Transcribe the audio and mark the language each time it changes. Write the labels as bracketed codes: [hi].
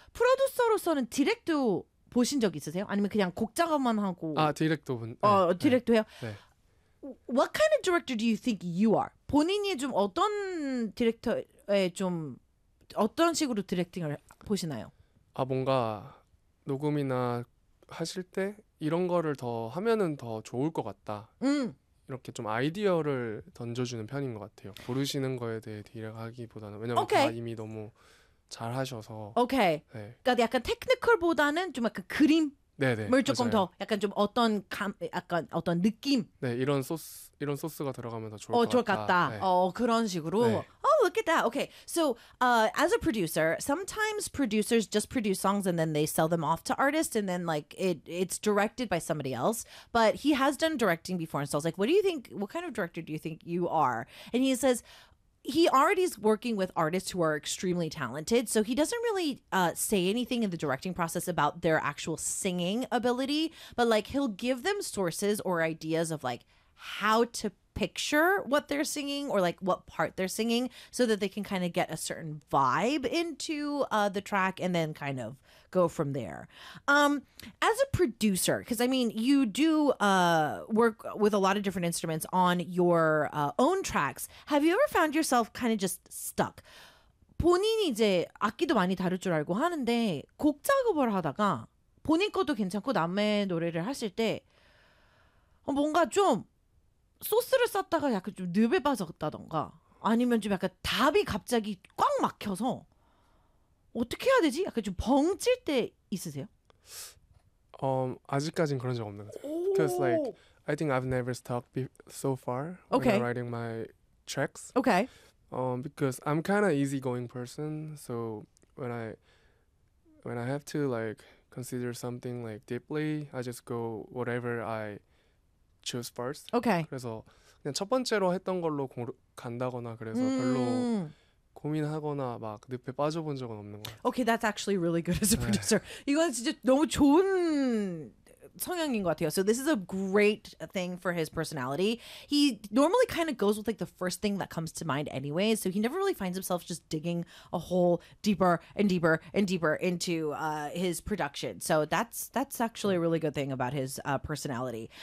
[ko] 프로듀서로서는 디렉도 보신 적 있으세요? 아니면 그냥 곡 작업만 하고? 아, 디렉도. 디렉도 해요? 네. [en] What kind of director do you think you are? [ko] 본인이 좀 어떤 디렉터에 좀 어떤 식으로 디렉팅을 보시나요? 아, 뭔가 녹음이나 하실 때 이런 거를 더 하면은 더 좋을 것 같다. 이렇게 좀 아이디어를 던져주는 편인 것 같아요. 부르시는 거에 대해 디렉하기보다는 왜냐면 [en] okay. [ko] 다 이미 너무 잘 하셔서 [en] 오케이. Okay. 네. [ko] 그러니까 약간 테크니컬보다는 좀 약간 그림 네네. 뭘 조금 맞아요. 더 약간 좀 어떤 감 약간 어떤 느낌. 네, 이런 소스가 들어가면 더 좋을 것 좋을 같다. 같다. 네. 그런 식으로. 네. [en] Oh, look at that. Okay. So, as a producer, sometimes producers just produce songs and then they sell them off to artists and then like it's directed by somebody else. But he has done directing before and so I was like, "What do you think? What kind of director do you think you are?" And he says he already is working with artists who are extremely talented, so he doesn't really say anything in the directing process about their actual singing ability, but like he'll give them sources or ideas of like how to picture what they're singing or like what part they're singing so that they can kind of get a certain vibe into the track and then kind of go from there. As a producer, because I mean, you do work with a lot of different instruments on your own tracks. Have you ever found yourself kind of just stuck? [ko] 본인이 이제 악기도 많이 다룰 줄 알고 하는데 곡 작업을 하다가 본인 것도 괜찮고 남의 노래를 하실 때 뭔가 좀 소스를 쌌다가 약간 좀 늪에 빠졌다던가 아니면 좀 약간 답이 갑자기 꽉 막혀서 어떻게 해야 되지? 약간 좀 벙찔 때 있으세요? 아직까진 그런 적 없는 것 같아요. Because like [en] I think I've never stopped so far when I'm writing my tracks. Okay. Because I'm kind of easygoing person, so when I have to like consider something like deeply, I just go whatever I choose first. Okay. [ko] 그래서 그냥 첫 번째로 했던 걸로 간다거나 그래서 별로 고민하거나 막 늪에 빠져본 적은 없는 거 같아요. [en] Okay, that's actually really good as a producer. [ko] 이건 진짜 너무 좋은 성향인 것 같아요. [en] So this is a great thing for his personality. He normally kind of goes with like the first thing that comes to mind anyway. So he never really finds himself just digging a hole deeper and deeper and deeper into his production. So that's actually a really good thing about his personality.